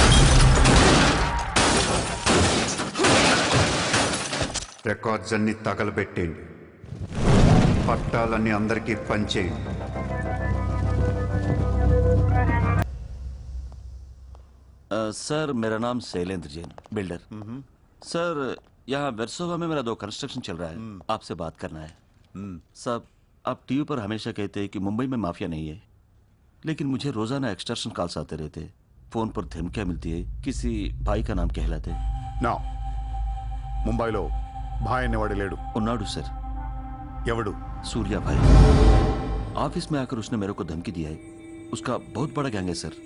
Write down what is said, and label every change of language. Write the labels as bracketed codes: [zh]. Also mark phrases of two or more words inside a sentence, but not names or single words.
[te] రికార్డ్స్ అన్నీ తగలబెట్టేయండి. పట్టాలన్నీ అందరికీ పంచేయండి. [hi] सर मेरा नाम शैलेंद्र जैन, बिल्डर। सर यहाँ वेरसोवा में मेरा 2 कंस्ट्रक्शन चल रहा है, आपसे बात करना है। साहब, आप टीवी पर हमेशा कहते हैं कि मुंबई में माफिया नहीं है, लेकिन मुझे रोजाना [en] extortion calls [hi] आते रहते हैं। फोन पर धमकियां मिलती है, किसी भाई का नाम कहलाते। [te] నా ముంబైలో భాయ్ అనేవాడు లేడు. ఉన్నాడు సర్। ఎవడు? [hi] सूर्या भाई। ऑफिस में आकर उसने मेरे को धमकी दिया है। उसका बहुत बड़ा गैंग है सर।